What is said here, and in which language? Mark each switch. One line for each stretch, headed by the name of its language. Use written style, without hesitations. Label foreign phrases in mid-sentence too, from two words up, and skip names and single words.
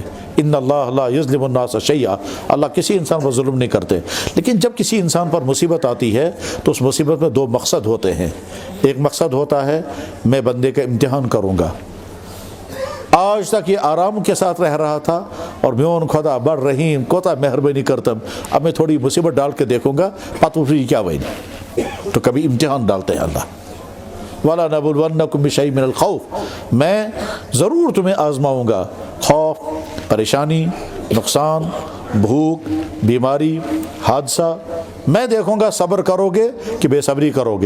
Arabic: ان اللہ لا یظلم الناس شیئا,
Urdu: اللہ کسی انسان پر ظلم نہیں کرتے. لیکن جب کسی انسان پر مصیبت آتی ہے تو اس مصیبت میں دو مقصد ہوتے ہیں. ایک مقصد ہوتا ہے میں بندے کا امتحان کروں گا, آج تک یہ آرام کے ساتھ رہ رہا تھا اور
Kashmiri: میون خدا بڑ رحیم کوتا مہربانی کرتم,
Urdu: اب میں تھوڑی مصیبت ڈال کے دیکھوں گا پتہ پھر کیا بنے. تو کبھی امتحان ڈالتے ہیں اللہ.
Arabic: وَلَنَبْلُوَنَّكُمْ بِشَيْءٍ مِّنَ الْخَوْفِ,
Urdu: میں ضرور تمہیں آزماؤں گا. خوف, پریشانی, نقصان, بھوک, بیماری, حادثہ, میں دیکھوں گا صبر کرو گے کہ بے صبری کرو گے.